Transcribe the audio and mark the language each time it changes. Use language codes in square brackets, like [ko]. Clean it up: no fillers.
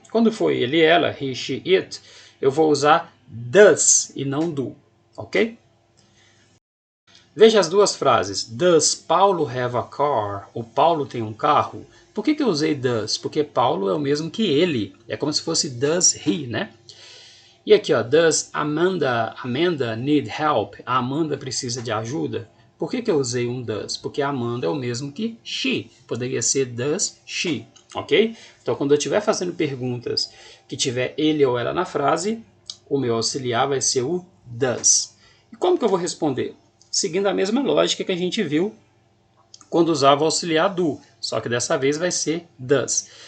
[pt] Quando for ele e ela, he, she, it, eu vou usar does e não do, ok? Veja as duas frases. [en] Does Paulo have a car? [pt] O Paulo tem um carro? Por que eu usei does? Porque Paulo é o mesmo que ele. É como se fosse does he, né? E aqui, ó, [en] does Amanda need help? [pt] A Amanda precisa de ajuda? Por que eu usei um does? Porque a Amanda é o mesmo que she. Poderia ser does she, ok? Então, quando eu estiver fazendo perguntas que tiver ele ou ela na frase, o meu auxiliar vai ser o does. E como que eu vou responder? Seguindo a mesma lógica que a gente viu quando usava o auxiliar do, só que dessa vez vai ser does.